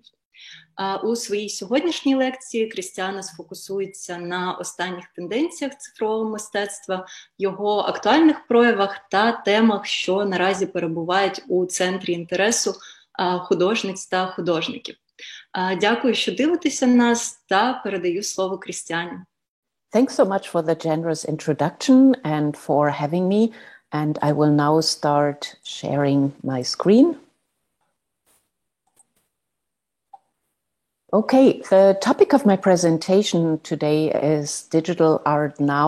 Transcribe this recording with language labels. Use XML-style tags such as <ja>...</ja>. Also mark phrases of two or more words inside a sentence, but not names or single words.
<uk>У своїй сьогоднішній лекції Крістіана сфокусується на останніх тенденціях цифрового мистецтва, його актуальних проявах та темах, що наразі перебувають у центрі інтересу художниць та художників. Дякую, що дивитеся нас, та передаю слово Крістіані.</uk> <en>Thanks so much for the generous introduction and for having me. And I will now start sharing my screen. Okay, the topic of my presentation today is digital art now.</en>